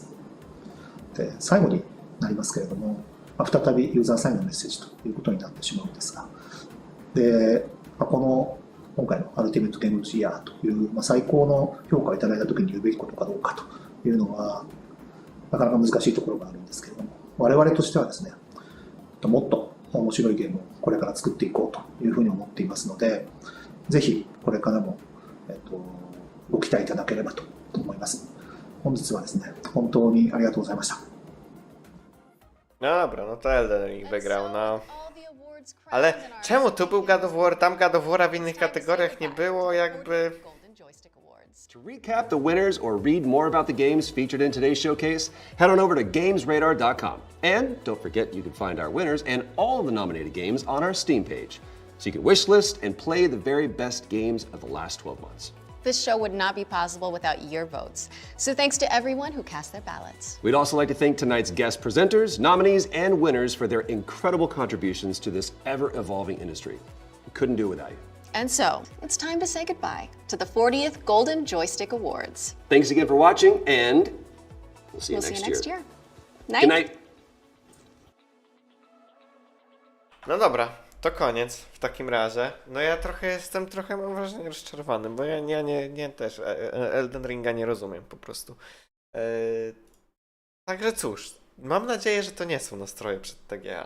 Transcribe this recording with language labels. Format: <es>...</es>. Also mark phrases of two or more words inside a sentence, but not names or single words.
<ja>で、最後になりますけれども、再びユーザーサインのメッセージということになってしまうんですが、で、今回のアルティメットゲームオブジアという、最高の評価をいただいたときに言うべきことかどうかというのは、なかなか難しいところがあるんですけれども、我々としてはですね、もっと面白いゲームをこれから作っていこうというふうに思っていますので、ぜひこれからも、ご期待いただければと思います。本日はですね、本当にありがとうございました。</ja> <pl>Dobra, no to Elden Ring wygrał, no. Ale czemu tu był God of War, tam God of War, a w innych kategoriach nie było, jakby...</pl> <en>To recap the winners or read more about the games featured in today's showcase, head on over to gamesradar.com. And don't forget you can find our winners and all of the nominated games on our Steam page, so you can wishlist and play the very best games of the last 12 months. This show would not be possible without your votes. So thanks to everyone who cast their ballots. We'd also like to thank tonight's guest presenters, nominees, and winners for their incredible contributions to this ever-evolving industry. We couldn't do it without you. And so, it's time to say goodbye to the 40th Golden Joystick Awards. Thanks again for watching, and we'll see you next year. Night. Good night.</en> <pl>No dobra, to koniec w takim razie. No ja jestem trochę, mam wrażenie, rozczarowany, bo ja nie też Elden Ringa nie rozumiem po prostu. Także cóż, mam nadzieję, że to nie są nastroje przed TGA.</pl>